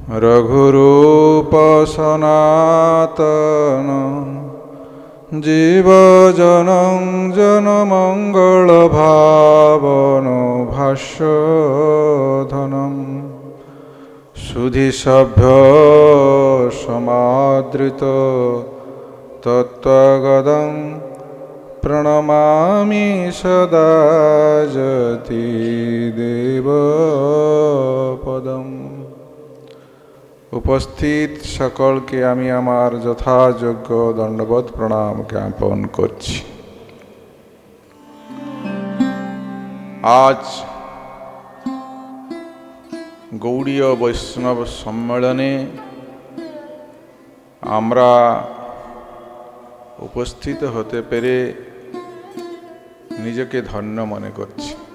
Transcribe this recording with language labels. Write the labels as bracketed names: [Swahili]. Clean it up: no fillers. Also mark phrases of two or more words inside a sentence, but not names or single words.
[Sanskrit] রঘুরূপ সনাতন জীবজনং জনমঙ্গল ভাবন ভাষ্যধনম সুধি সভ্য সমাদৃত তত্ত্বগদং প্রণমামি সদা যতি দেবপদম। [Bangla] উপস্থিত সকলকে আমি আমার যথাযোগ্য দণ্ডবৎ প্রণাম জ্ঞাপন করছি। আজ গৌড়ীয় বৈষ্ণব সম্মেলনে আমরা উপস্থিত হতে পেরে নিজেকে ধন্য মনে করছি।